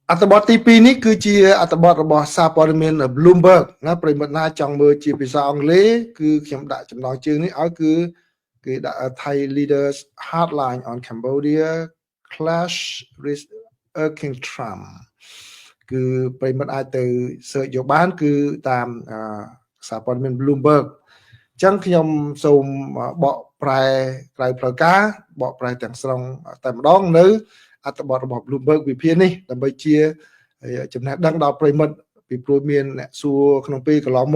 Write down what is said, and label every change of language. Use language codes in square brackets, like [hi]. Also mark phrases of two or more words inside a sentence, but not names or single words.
[km] អត្ថបទទី2នេះគឺជាអត្ថបទរបស់សារព័ត៌មាន Bloomberg ណាប្រិមត្តណាចង់មើលជាភាសាអង់គ្លេសគឺខ្ញុំដាក់ចំណងជើងនេះឲ្យគឺគេដាក់ [en] Thai leaders hardline on Cambodia clash with King Trump [km] គឺប្រិមត្តអាចទៅ search យកបានគឺតាមសារព័ត៌មាន Bloomberg អញ្ចឹងខ្ញុំសូមបកប្រែក្រៅផ្លូវការបកប្រែទាំងស្រុងតែម្ដងនៅ អត្ថបទរបស់ Bloomberg វិភាគនេះដើម្បីជាចំណេះដឹងដល់ប្រិមិត្តពីព្រោះមានអ្នកសួរក្នុងពេលកន្លង